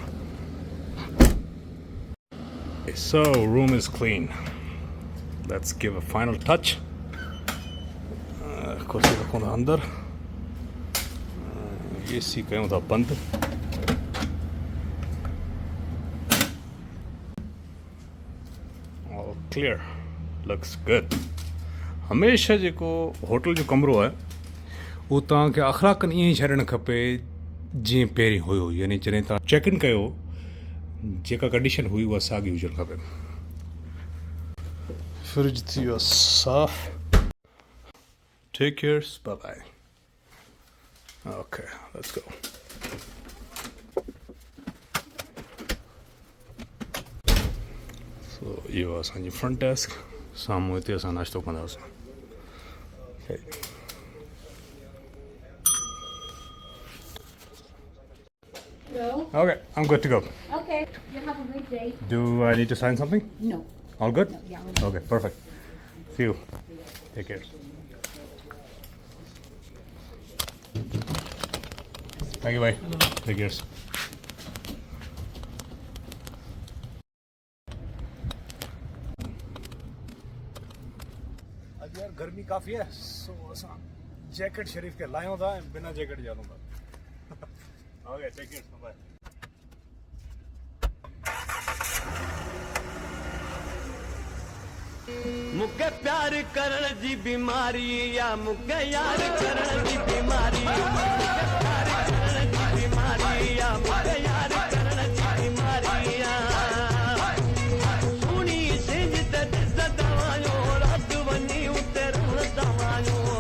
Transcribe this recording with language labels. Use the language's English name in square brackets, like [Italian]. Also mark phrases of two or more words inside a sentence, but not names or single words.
[English] So room is clean. Let's give a final touch. [Sindhi] कुर्सी रखूं था अंदर, AC कयूं था बंद। [English] All clear. Looks good. [Sindhi] हमेशा जेको होटल जो कमरो आहे उहो तव्हांखे अख़लाक़नि ईअं ई छॾणु खपे जीअं पहिरीं हुयो, यानी जॾहिं तव्हां [English] check in [Sindhi] कयो जेका कंडीशन हुई उहा साॻी हुजणु खपे। फ्रिज थी वियो साफ़। [English] Take care, bye bye. Okay, let's go. [Sindhi] सो इहो असांजी [English] front desk, [Sindhi] साम्हूं हिते असां नाश्तो कंदासीं। [English] No? Okay, I'm good to go. Okay, you have a great day. Do I need to sign something? No. All good? No, yeah, we're Okay, perfect. See you. Take care. Thank you, bye. Take care. [Sindhi] आज यार गर्मी काफ़ी है, सो असां जैकेट शरीफ के लायूं था ऐं बिना जैकेट जा हलूं था। [English] Okay, take care. Bye. [Sindhi] मुके प्यार करण जी बीमारी या मुके यार करण जी बीमारी, मुके प्यार करण जी बीमारी या मुके यार करण जी बीमारी या सुनी सिंज ते दवायो रात वनी उतर दवायो।